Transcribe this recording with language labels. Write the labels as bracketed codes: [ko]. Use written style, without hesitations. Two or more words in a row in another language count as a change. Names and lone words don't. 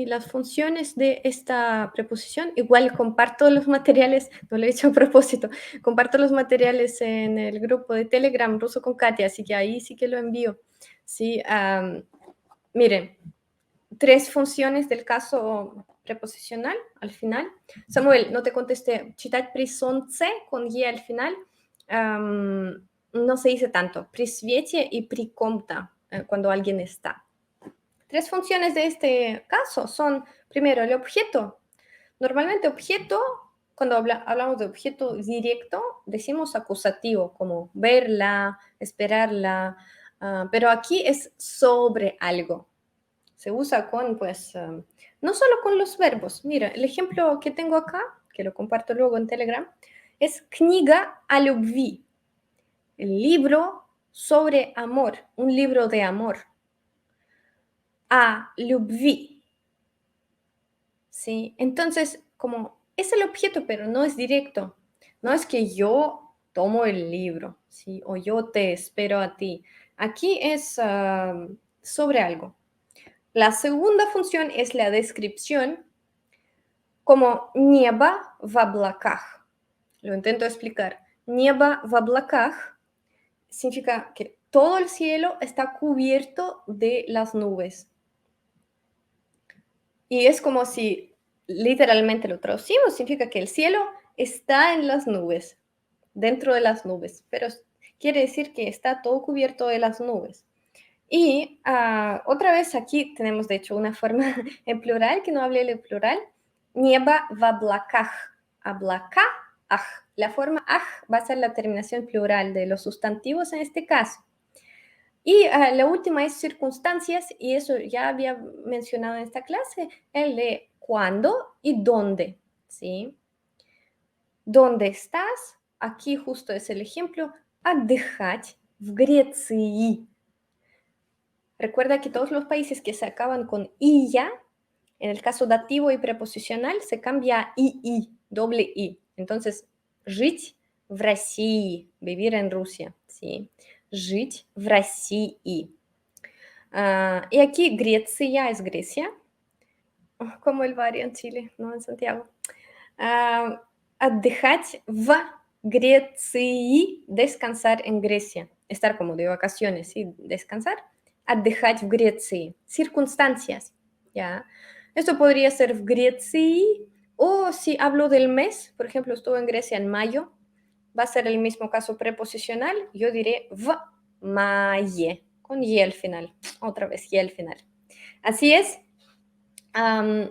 [es] Las funciones de esta preposición, igual comparto los materiales, no lo he hecho a propósito, comparto los materiales en el grupo de Telegram Ruso con Katia, así que ahí sí que lo envío. ¿Sí? Miren, 3 funciones del caso preposicional al final. Samuel, no te contesté. [ru] Читать присонце [es] con y al final no se dice tanto. [ru] При свете y при ком-то, [es] cuando alguien está. 3 funciones de este caso son, primero, el objeto. Normalmente objeto, cuando hablamos de objeto directo, decimos acusativo, como verla, esperarla, pero aquí es sobre algo. Se usa con, pues, no solo con los verbos. Mira, el ejemplo que tengo acá, que lo comparto luego en Telegram, es [ru] Книга о любви, [es] el libro sobre amor, un libro de amor. [ru] A любви. ¿Sí? [es] Entonces, como es el objeto, pero no es directo. No es que yo tomo el libro, ¿sí? O yo te espero a ti. Aquí es sobre algo. La segunda función es la descripción, como [ru] небо в облаках. [es] Lo intento explicar. [ru] Небо в облаках [es] significa que todo el cielo está cubierto de las nubes. Y es como si literalmente lo traducimos, significa que el cielo está en las nubes, dentro de las nubes, pero quiere decir que está todo cubierto de las nubes. Y otra vez aquí tenemos de hecho una forma en plural, que no hablé de plural, [ru] небо в облаках, облака, [es] la forma aj va a ser la terminación plural de los sustantivos en este caso. Y la última es circunstancias, y eso ya había mencionado en esta clase, el de cuándo y dónde, ¿sí? ¿Dónde estás? Aquí justo es el ejemplo, [ru] отдыхать в Греции. [es] Recuerda que todos los países que se acaban con i ya, en el caso dativo y preposicional, se cambia a i, doble i. Entonces, [ru] жить в России, [es] vivir en Rusia, ¿sí? [ru] Жить в России. [es] Y aquí Grecia es Grecia, como el barrio en Chile, no en Santiago. [ru] Отдыхать в Греции, [es] descansar en Grecia, estar como de vacaciones, ¿sí? Descansar. [ru] Отдыхать в Греции, [es] circunstancias, ¿ya? Esto podría ser [ru] в Греции, [es] o si hablo del mes, por ejemplo, estuve en Grecia en mayo, va a ser el mismo caso preposicional, yo diré [ru] в мае, [es] con y al final, otra vez y al final.